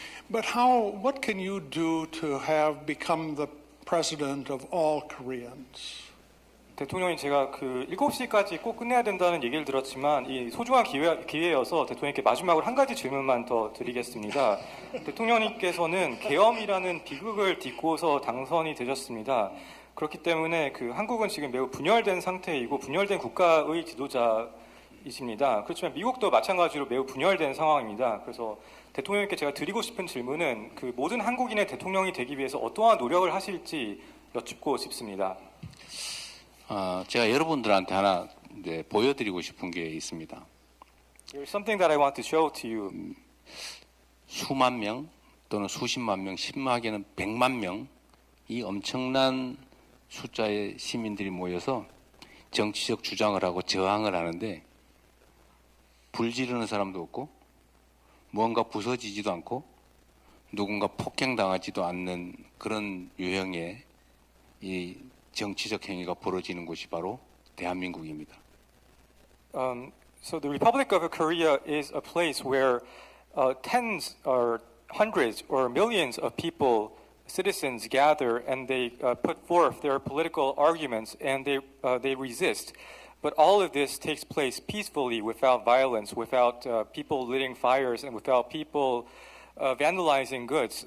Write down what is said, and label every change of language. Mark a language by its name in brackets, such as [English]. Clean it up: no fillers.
[English] But what can you do to have become the president of all Koreans? [Korean] 대통령님, 제가 그 7시까지 꼭 끝내야 된다는 얘기를 들었지만 이 소중한 기회여서 대통령님께 마지막으로 한 가지 질문만 더 드리겠습니다. 대통령님께서는 계엄이라는 비극을 딛고서 당선이 되셨습니다. 그렇기 때문에 그 한국은 지금 매우 분열된 상태이고 분열된 국가의 지도자이십니다. 그렇지만 미국도 마찬가지로 매우 분열된 상황입니다. 그래서 대통령님께 제가 드리고 싶은 질문은 그 모든 한국인의 대통령이 되기 위해서 어떠한 노력을 하실지 여쭙고 싶습니다. 제가 여러분들한테 하나 보여드리고 싶은 게 있습니다. [English] There's something that I want to show to you. [Korean] 수만 명 또는 수십만 명, 심하게는 100만 명, 이 엄청난 숫자의 시민들이 모여서 정치적 주장을 하고 저항을 하는데 불 지르는 사람도 없고 무언가 부서지지도 않고 누군가 폭행당하지도 않는 그런 유형의 이 정치적 행위가 벌어지는 곳이 바로 대한민국입니다. [English] So the Republic of Korea is a place where tens or hundreds or millions of people, citizens gather and they put forth their political arguments and they resist. But all of this takes place peacefully, without violence, without people lighting fires, and without people vandalizing goods.